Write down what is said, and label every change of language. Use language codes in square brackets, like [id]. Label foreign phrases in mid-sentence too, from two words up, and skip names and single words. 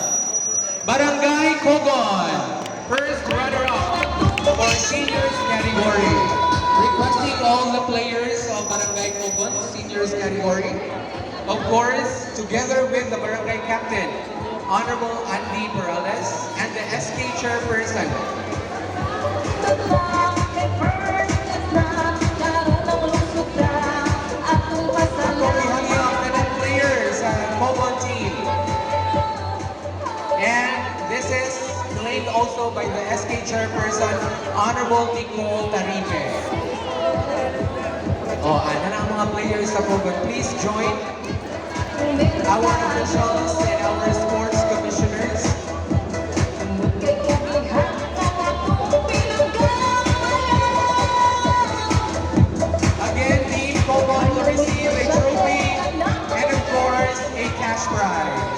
[en] Barangay Kogon, first runner-up for seniors category. Requesting all the players of Barangay Kogon, seniors category. Of course, together with the barangay captain, Honorable Andy Perales, and the SK chairperson. [ceb] Ako ihangyo ka ng players sa Kogon team. [en] And this is claimed also by the SK chairperson, Honorable Nicole Tarife. [tl] Ano na ang mga players sa Kogon? [en] Please join our officials and our sports commissioners. Again, Team Kogon will receive a trophy and of course, a cash prize.